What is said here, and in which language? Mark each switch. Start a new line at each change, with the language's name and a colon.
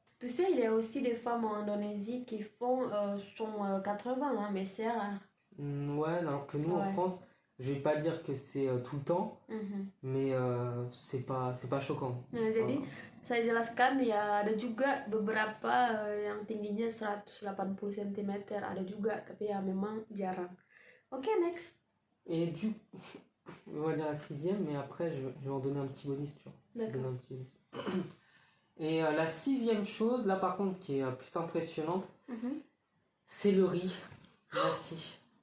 French: Tu sais, il y a aussi des femmes en Indonésie qui font 180, hein, mais c'est rare. Ouais, alors que nous en Ouais. France, je vais pas dire que c'est tout le temps, mais c'est pas choquant.
Indonesian: Nah, jadi saya jelaskan ya, ada juga beberapa yang tingginya 180 cm, ada juga, tapi ya memang jarang.
English: Ok, next.
French: Et du on va dire la 6e, mais après je vais en donner un petit bonus, tu vois. D'accord. Donner un petit bonus. Et la 6e chose, là par contre, qui est plus impressionnante, c'est le riz. Merci.